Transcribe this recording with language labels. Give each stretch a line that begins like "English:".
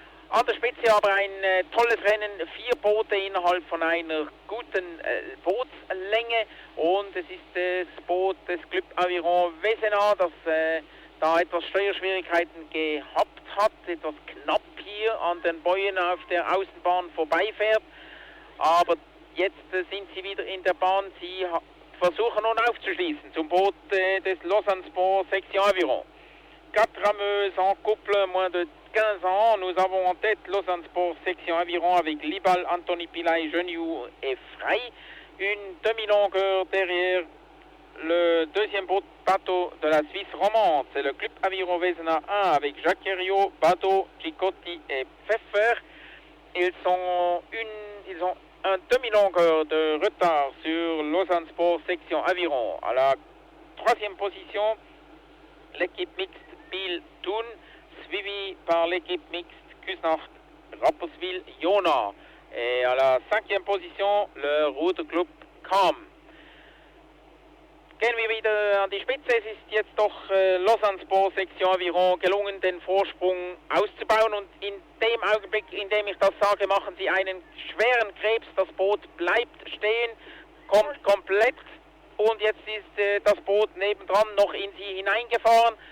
German: An der Spitze aber ein tolles Rennen, 4 Boote innerhalb von einer guten Bootslänge und es ist das Boot des Club Aviron Wesena, das da etwas Steuerschwierigkeiten gehabt hat, etwas knapp hier an den Bäuen auf der Außenbahn vorbeifährt, aber jetzt sind sie wieder in der Bahn, sie versuchen nun aufzuschließen zum Boot des Lausanne Sport Section Aviron.
French: 4 rameuses en couple, moins de 15 ans, nous avons en tête Lausanne Sport Section Aviron avec Libal, Antoni Pillay, Geniu et Frey. Une demi-longueur derrière le deuxième bateau de la Suisse romande, c'est le Club Aviron Wesena 1 avec Jacques Herriot, Bateau, Gicotti et Pfeffer. Ils ont un demi-longueur de retard sur Lausanne Sport Section Aviron. À la 3e position, l'équipe mixte Biel Thun, suivie par l'équipe mixte Küsnacht Rapperswil Jona. Et à la 5e position, le Ruderclub Kam.
German: Gehen wir wieder an die Spitze. Es ist jetzt doch Lausanne Sport Section Aviron gelungen, den Vorsprung auszubauen. Und in dem Augenblick, in dem ich das sage, machen sie einen schweren Krebs. Das Boot bleibt stehen, kommt komplett. Und jetzt ist das Boot nebendran noch in sie hineingefahren.